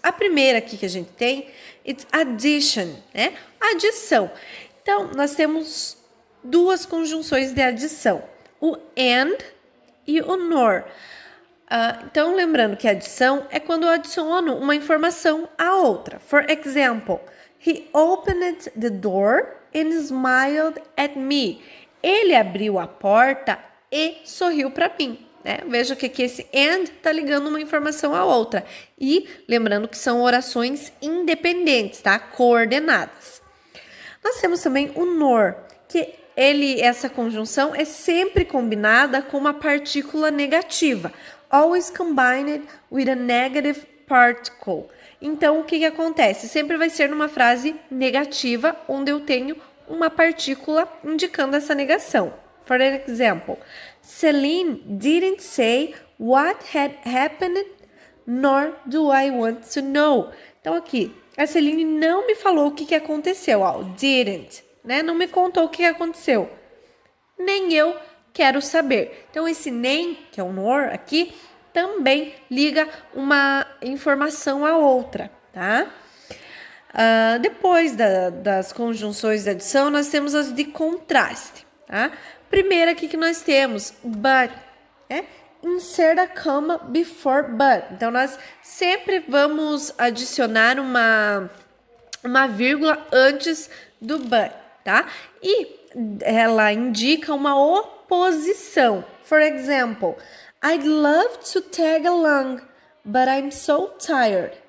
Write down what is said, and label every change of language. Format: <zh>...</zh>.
<pt>A primeira aqui que a gente tem é addition, né? Adição. Então, nós temos duas conjunções de adição, o and e o nor. Então, lembrando que adição é quando eu adiciono uma informação à outra.</pt> <en>For example, he opened the door and smiled at me.</en> <pt>Ele abriu a porta e sorriu para mim. Né? Veja que aqui esse and está ligando uma informação à outra. E lembrando que são orações independentes, tá? Coordenadas. Nós temos também o nor, que essa conjunção é sempre combinada com uma partícula negativa.</pt> <en>Always combined with a negative particle.</en> <pt>Então, o que acontece? Sempre vai ser numa frase negativa, onde eu tenho uma partícula indicando essa negação.</pt> <en>For example, Celine didn't say what had happened, nor do I want to know.</en> <pt>Então, aqui, a Celine não me falou o que aconteceu. Didn't, né? Não me contou o que aconteceu. Nem eu quero saber. Então, esse nem, que é o nor aqui, também liga uma informação à outra, tá? Depois das conjunções de adição, nós temos as de contraste, tá? Primeira aqui que nós temos, but, né?</pt> <en>Insert a comma before but.</en> <pt>Então, nós sempre vamos adicionar uma vírgula antes do but, tá? E ela indica uma oposição.</pt> <en>For example, I'd love to tag along, but I'm so tired.</en>